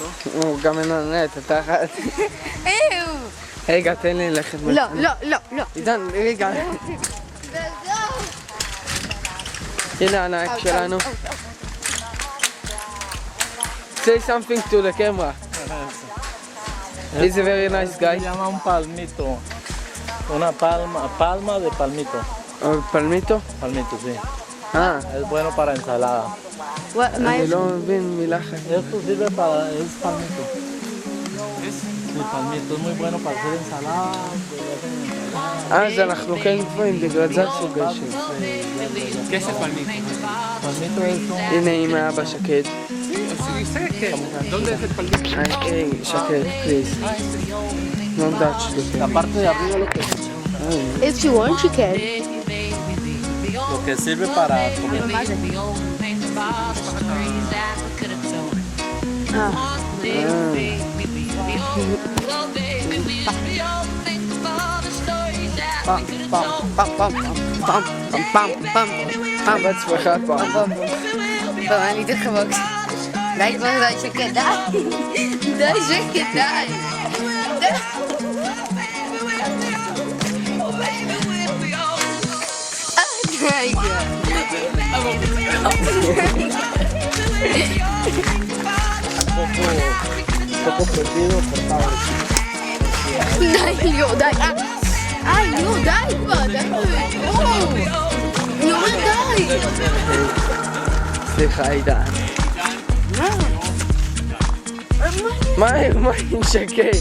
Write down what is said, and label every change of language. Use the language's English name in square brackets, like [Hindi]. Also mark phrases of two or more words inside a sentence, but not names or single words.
[Hebrew] הוא גם מנענע את התחת. רגע, תן לי ללכת. לא, לא, לא, לא. עידן, רגע. הנה הנהג שלנו. [English] Say something to the camera. He's a very nice guy. [Spanish] Se llama un palmito. Una palma de palmito. [Hebrew] פלמיטו? [Spanish] Palmito, sí. Es bueno para ensalada. [Hebrew] אני לא מבין מילה אחת. [Spanish] Esto sirve para... es palmito. Sí, palmito es muy bueno para hacer ensalada. [Hebrew] אז אנחנו כן גבוהים, בגלל זה עשו גשר. גשר פלמיטו. [Spanish] Palmito es un... [Hebrew] הנה אמא אבא שקד. [Spanish] ¿Dónde es el palmito? [Hebrew] היי, שקד, [English] please. No touch the [Spanish] La [English] thing. [Spanish] parte de arriba lo que... [English] If you want, you can. [Spanish] Lo que sirve para comer. [Hebrew] בעצמך פעם. בוא, אני אתן לך בוקס. די כבר, די שקט, די. די שקט, די. די. [Spanish] Poco perdido, cortado. [Hebrew] די, ליאור, די. ליאור, די כבר, די. ליאור, די. סליחה, עידן. מה עם שקד?